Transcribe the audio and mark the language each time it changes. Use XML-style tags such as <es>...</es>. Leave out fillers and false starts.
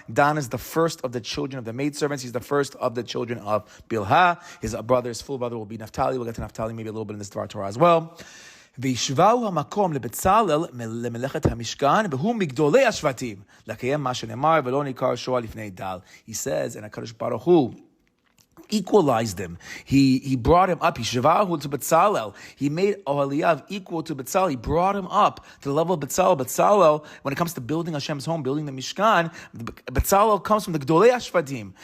<en>Dan is the first of the children of the maidservants. He's the first of the children of Bilhah. His full brother will be Naphtali. We'll get to Naphtali maybe a little bit in this Dvar Torah as well.</en> <he>וישבהו המקום לבצלאל למלאכת המשכן והוא מגדולי השבטים לקיים מה שנאמר ולא ניכר שואה לפני דל.</he> <en>He says, and HaKadosh Baruch Hu equalized him. He brought him up. He shavahu to Betzalel. He made Ohaliav equal to Betzalel. He brought him up to the level of Betzalel. Betzalel, when it comes to building Hashem's home, building the Mishkan, Betzalel comes from the Gdolei Ashvatim.</en>